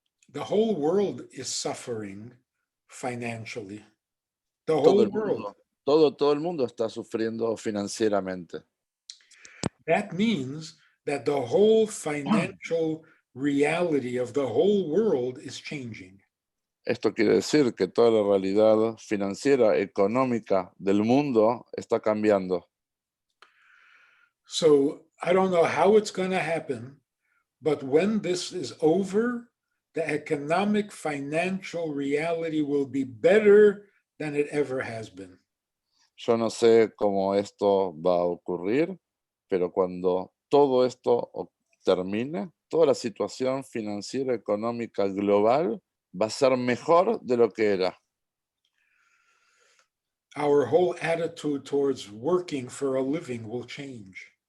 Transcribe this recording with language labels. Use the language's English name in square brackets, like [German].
[English] The whole world is suffering financially. The [Spanish] Todo [English] whole [Spanish] el [English] world. [Spanish] mundo, todo el mundo está sufriendo financieramente. [English] That means that the whole financial reality of the whole world is changing. [Spanish] Esto quiere decir que toda la realidad financiera, económica del mundo está cambiando. [English] So I don't know how it's going to happen, but when this is over, the economic financial reality will be better than it ever has been. [Spanish] Yo no sé cómo esto va a ocurrir, pero cuando todo esto termine, toda la situación financiera, económica global va a ser mejor de lo que era. [English] Our whole attitude towards working for a living will change.